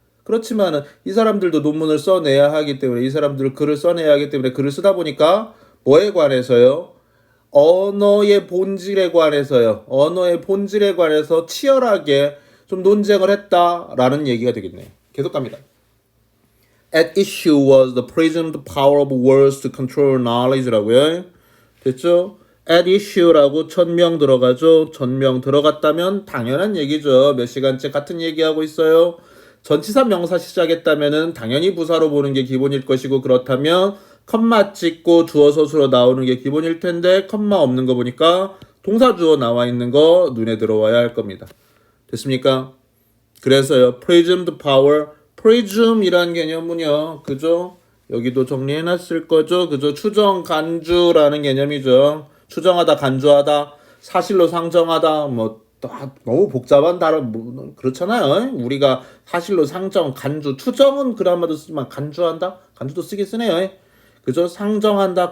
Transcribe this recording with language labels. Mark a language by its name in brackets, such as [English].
[Korean] 그렇지만은 이 사람들도 논문을 써내야 하기 때문에 이 사람들 글을 써내야 하기 때문에 글을 쓰다 보니까 뭐에 관해서요? 언어의 본질에 관해서요. 언어의 본질에 관해서 치열하게 좀 논쟁을 했다라는 얘기가 되겠네요. 계속 갑니다. [English] At issue was the presumed power of words to control knowledge라고요. [Korean] 됐죠? At issue라고 전명 들어가죠. 전명 들어갔다면 당연한 얘기죠. 몇 시간째 같은 얘기하고 있어요. 전치사 명사 시작했다면은 당연히 부사로 보는 게 기본일 것이고 그렇다면 컴마 찍고 주어 서술어 나오는 게 기본일 텐데 컴마 없는 거 보니까 동사 주어 나와 있는 거 눈에 들어와야 할 겁니다. 됐습니까? 그래서요. presumed power presume이란 개념은요. 그죠? 여기도 정리해놨을 거죠. 그죠? 추정, 간주라는 개념이죠. 추정하다, 간주하다, 사실로 상정하다, 너무 복잡한 단어, 그렇잖아요. 우리가 사실로 상정, 간주, 추정은 그라마도 쓰지만 간주한다? 간주도 쓰긴 쓰네요. 그죠? 상정한다?